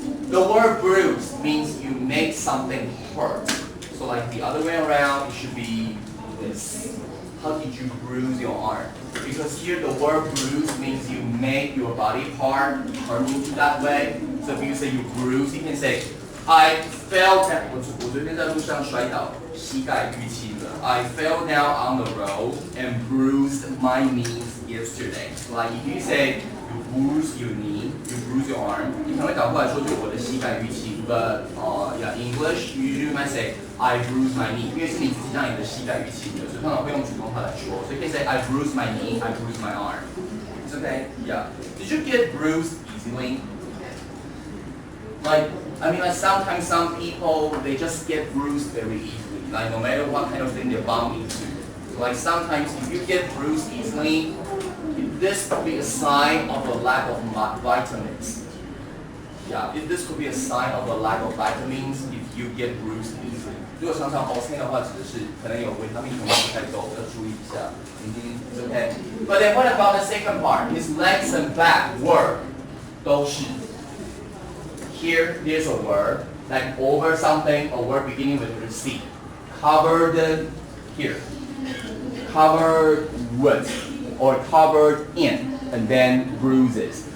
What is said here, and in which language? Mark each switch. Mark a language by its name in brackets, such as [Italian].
[English] The word bruise means you make something hurt. So like the other way around, it should be this. How did you bruise your arm? Because here the word bruise means you make your body part hurting that way. So if you say you bruise, you can say I fell down. [Chinese] 我昨天在路上摔倒，膝盖淤青了。 [English] I fell down on the road and bruised my knees yesterday. Like if you say you bruise your knee, you bruise your arm, [Chinese] 你可能会倒过来说就我的膝盖淤青。 [English] But yeah, English you usually might say I bruised my knee， [Chinese] 因为是你自己让你的膝盖淤青的，所以通常会用主动态来说。所以可以 [English] say I bruised my knee, I bruised my arm. It's okay. Yeah. Did you get bruised easily? Like sometimes some people they just get bruised very easily. Like no matter what kind of thing they bump into. Like sometimes if you get bruised easily, this could be a sign of a lack of vitamins. Yeah, this could be a sign of a lack of vitamins if you get bruised easily. [Chinese] 如果常常 OK 的话，指的是可能有维他命可能不太够，要注意一下。 [English] It's okay. But then what about the second part? His legs and back were [Chinese] 都是。 [English] Here, there's a word like over something, a word beginning with the C. Covered here. Covered with or covered in, and then bruises.